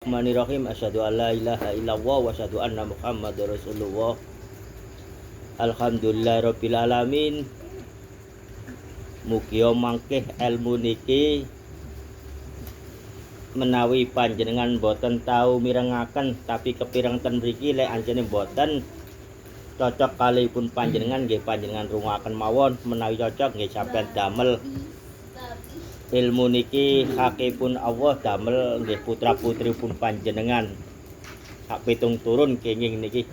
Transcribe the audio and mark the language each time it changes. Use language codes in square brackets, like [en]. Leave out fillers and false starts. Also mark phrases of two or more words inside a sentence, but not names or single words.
[ar] بسم الله الرحمن الرحيم. أشهد أن لا إله إلا الله وأشهد أن محمدا رسول الله. الحمد لله رب العالمين. [jv] Mugia mangkih ilmu niki menawi panjenengan boten tau mirengaken tapi kepireng ten mriki lek anjene boten cocok kalipun panjenengan nggih panjenengan rungaken mawon menawi cocok nggih sampeyan damel ilmu niki hakipun Allah damel nggih putra-putripun panjenengan sak pitung turun kenging niki.